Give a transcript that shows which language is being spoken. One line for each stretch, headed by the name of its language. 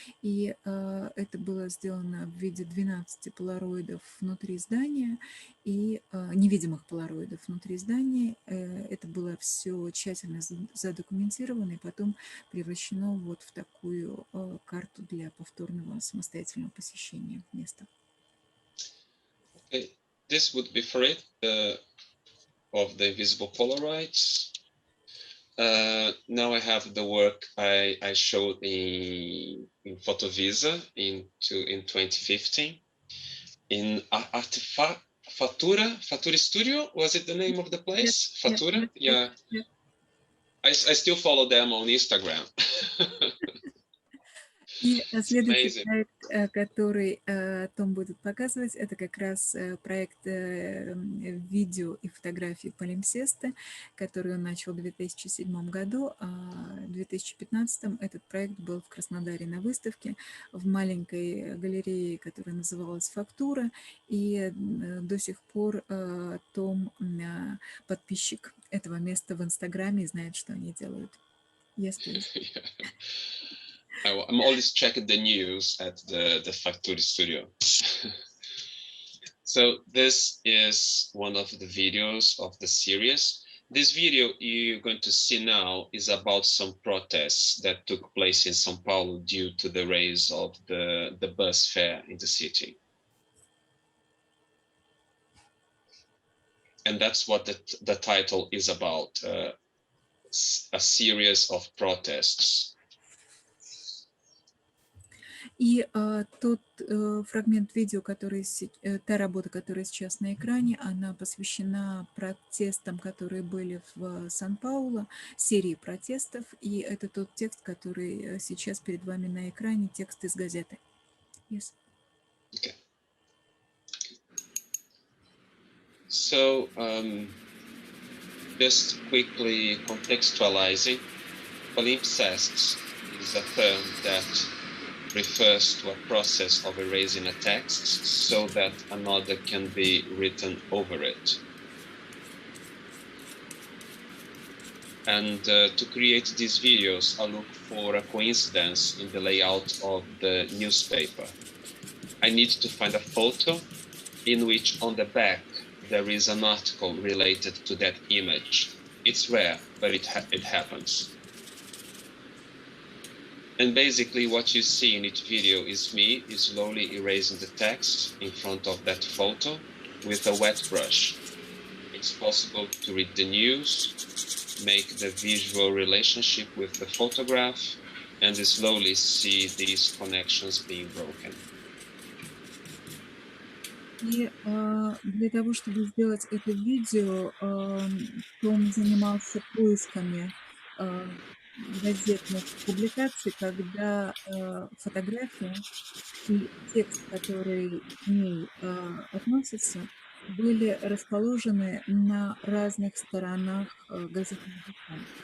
Russian: И это было сделано в виде 12 полароидов внутри здания и невидимых полароидов внутри здания. Это было все тщательно задокументировано и потом превращено вот в такую карту для повторного самостоятельного посещения места.
English: Okay. This would be for it of the invisible Polaroids. Now I have the work I showed in PhotoVisa in 2015 in Fatura Studio. Was it the name of the place? Yes, Fatura? yes, Yeah. I still follow them on Instagram.
Russian: И следующий проект, который Том будет показывать, это как раз проект видео и фотографии палимпсесты, который он начал в 2007 году, а в 2015 этот проект был в Краснодаре на выставке в маленькой галерее, которая называлась «Фактура», и до сих пор Том подписчик этого места в Инстаграме и знает, что они делают.
English: Yes, please. I'm always checking the news at the Factory Studio. So this is one of the videos of the series. This video you're going to see now is about some protests that took place in São Paulo due to the raise of the bus fare in the city. And that's what the title is about, a series of protests.
Russian: И тот фрагмент видео, та работа, которая сейчас на экране, она посвящена протестам, которые были в Сан-Паулу, серии протестов. И это тот текст, который сейчас перед вами на экране, текст из газеты.
English: Yes. Okay. So, just quickly contextualizing, palimpsests is a term that refers to a process of erasing a text so that another can be written over it. And to create these videos, I look for a coincidence in the layout of the newspaper. I need to find a photo in which on the back there is an article related to that image. It's rare, but it happens. And basically what you see in each video is me slowly erasing the text in front of that photo with a wet brush. It's possible to read the news, make the visual relationship with the photograph, and slowly see these connections being broken.
Russian: И для того, чтобы сделать это видео, Том занимался поисками газетных публикаций, когда фотография и текст, который к ней относится, были расположены на разных сторонах газетного листа.